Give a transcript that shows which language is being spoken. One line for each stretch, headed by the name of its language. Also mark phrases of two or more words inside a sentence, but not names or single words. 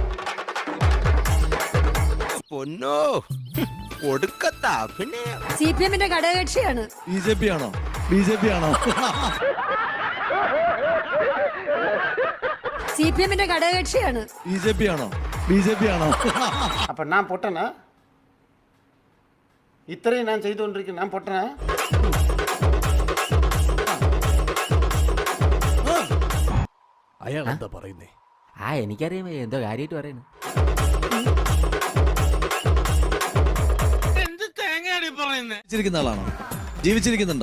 Malayalam: പൊന്നോ, ഒടുക്കത്താ. പിന്നെ CPM-ന്റെ ഘടകകക്ഷിയാണ്. BJP ആണോ? BJP ആണോ? CPM-ന്റെ ഘടകകക്ഷിയാണ്. BJP ആണോ? BJP ആണോ?
Tamil: அப்போ நான் பொட்டனா? இத்தனையும் நான் செய்து கொண்டிருக்கேன். நான் பொட்டனா?
Malayalam: അയാൾ എന്താ പറയുന്നേ? എനിക്കറിയാം എന്തോ കാര്യമായിട്ട് പറയുന്നു. ജീവിച്ചിരിക്കുന്ന ആളാണോ? ജീവിച്ചിരിക്കുന്നുണ്ടോ?